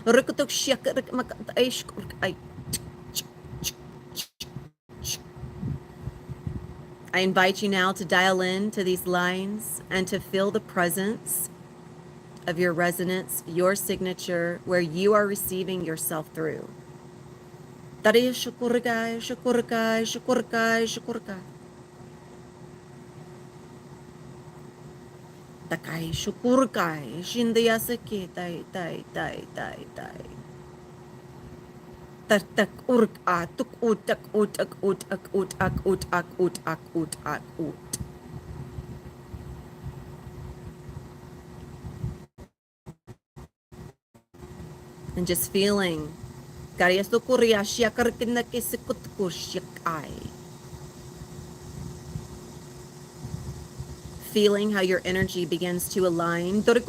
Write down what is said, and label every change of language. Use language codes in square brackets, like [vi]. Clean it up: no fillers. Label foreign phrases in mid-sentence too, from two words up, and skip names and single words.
[en] I invite you now to dial in to these lines and to feel the presence of your resonance, your signature, where you are receiving yourself through. Takai shukurkai shindayasake tai tai tai tai tai. Tak urk a tuk utak utak utak utak utak utak utak ut. And just feeling feeling how your energy begins to align.